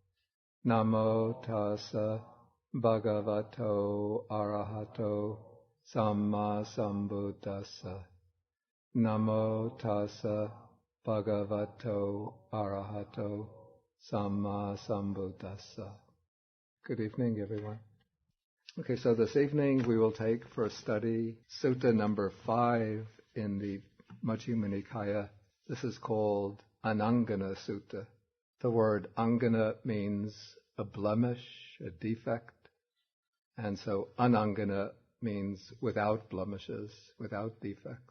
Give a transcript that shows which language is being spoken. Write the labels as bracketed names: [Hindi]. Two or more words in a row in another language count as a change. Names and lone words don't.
[Pali] Namo tassa bhagavato arahato samma sambuddhassa. Namo tassa bhagavato arahato samma sambuddhassa. [English] Good evening, everyone. Okay, so this evening we will take for study Sutta number 5 in the Majjhima Nikaya. This is called Anangaṇa Sutta. The word Angaṇa means a blemish, a defect, and so Anangaṇa means without blemishes, without defects.